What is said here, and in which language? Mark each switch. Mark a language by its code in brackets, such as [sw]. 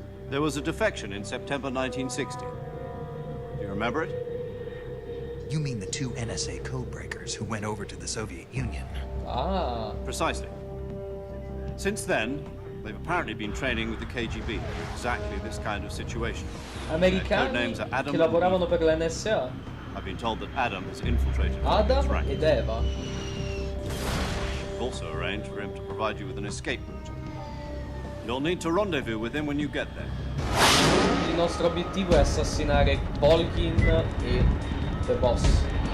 [en] There was a defection in September 1960. Do you remember it? You mean the 2 NSA codebreakers who went over to the Soviet Union? Ah. Precisely. Since then, they've apparently been training with the KGB for exactly this kind of situation. [it] Americani che lavoravano per l'NSA. [en] I've been told that Adam has infiltrated [it] Adam ed Eva. [en] We've also arranged for him to provide you with an escape route. You'll need to rendezvous with him when you get there. [it] Il nostro obiettivo è assassinare Volgin e The Boss.